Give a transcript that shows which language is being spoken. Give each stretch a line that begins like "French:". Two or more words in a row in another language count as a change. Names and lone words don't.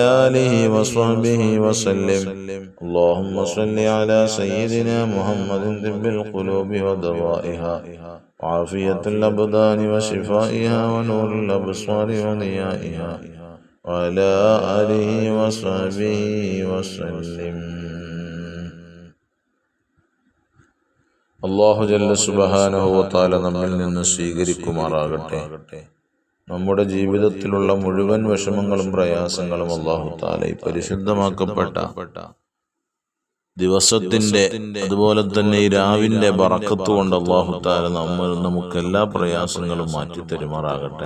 Arabic: آله وصحبه وسلم اللهم صل على سيدنا محمد طب القلوب ودوائها وعافية الأبدان وشفائها ونور الأبصار وضيائها وعلى آله وصحبه وسلم الله جل سبحانه و تعالى
Malayalam: നമ്മിൽ നിന്ന് സ്വീകരിക്കുമാറാകട്ടെ. നമ്മുടെ ജീവിതത്തിലുള്ള മുഴുവൻ വിഷമങ്ങളും പ്രയാസങ്ങളും
Arabic: الله تعالى
Malayalam: ഈ പരിശുദ്ധമാക്കപ്പെട്ട ദിവസത്തിന്റെ അതുപോലെ തന്നെ ഈ രാവിന്റെ ബറക്കത്ത് കൊണ്ട്
Arabic: الله تعالى
Malayalam: നമുക്ക് എല്ലാ പ്രയാസങ്ങളും മാറ്റി തരുമാറാകട്ടെ.